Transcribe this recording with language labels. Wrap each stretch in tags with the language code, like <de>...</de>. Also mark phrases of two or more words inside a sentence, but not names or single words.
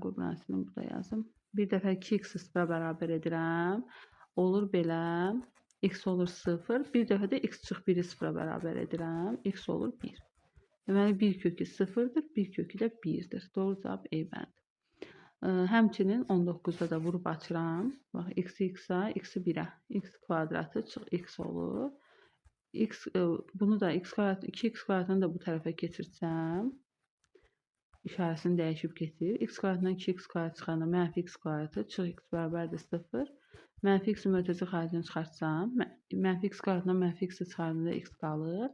<az>Qurbanəsini burada yazım. Bir dəfə 2x-i 0-a bərabər edirəm. Olur belə. X olur 0. Bir dəfə də x çıx 1-i 0-a bərabər edirəm. X olur 1. Deməli 1 kökü 0-dır. 1 kökü də 1-dir. Doğru cavab E bəndi. Həmçinin 19-da da vurub açıram. Bax, x-i x-a, x-i 1-ə. X kvadratı çıx x olur. Bunu da x kvadratı, 2x kvadratını da bu tərəfə keçirsəm. İşarəsini dəyişib getir. X kvadratından 2x kvadrat çıxanda mənfi x kvadratı çıx x bərabərdir 0. Mənfi x-i mötərizə xərcindən çıxartsam, mənfi x kvadratından mənfi x-i çıxardığında x qalır.</az>